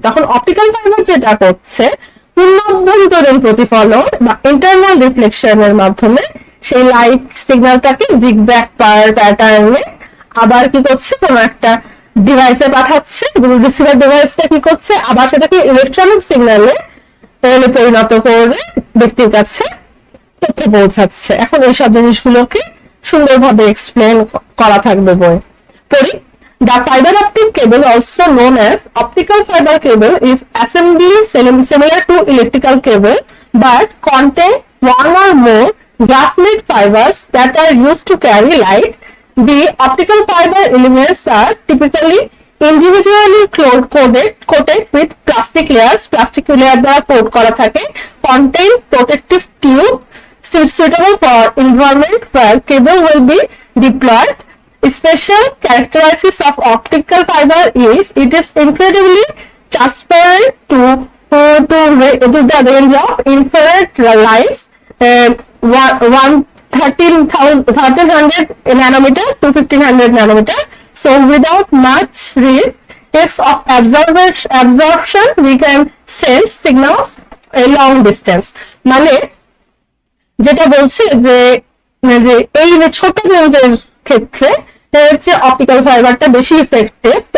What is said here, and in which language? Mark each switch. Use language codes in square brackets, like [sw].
[bn] তখন optical fibre যেটা করছে, পূর্ণাভ্যন্তরীণ প্রতিফলন বা ইন্টারনাল রিফ্লেকশনের মাধ্যমে সেই লাইট সিগন্যালটাকে জিগজ্যাগ প্যাটার্নে আবার কি করছে, কোন একটা ডিভাইসে পাঠাচ্ছে এবং রিসিভার ডিভাইসটা কি করছে, আবার সেটাকে ইলেকট্রনিক সিগন্যালে পরিণত করে ব্যক্তির কাছে তথ্য পৌঁছাচ্ছে। এখন এইসব জিনিসগুলোকে সুন্দরভাবে এক্সপ্লেন করা থাকবে বই পড়ি। [en] The fiber optic cable, also known as optical fiber cable, is assembly similar to electrical cable but contain one or more glass-made fibers that are used to carry light. The optical fiber elements are typically individually coated with plastic layers. Plastic layer [bn] দ্বারা coat করা থাকে, [en] contain protective tube suitable for environment where cable will be deployed. Special characteristics of optical fiber is it is incredibly transparent to the range of infrared lights, 1300 nanometer to 1500 nanometer. So without much risk of absorption, we can send signals a long distance. [bn] মানে যেটা বলছে যে এই ছোট রেঞ্জের ক্ষেত্রে optical ফাইবারটা বেশি ইফেক্টিভ।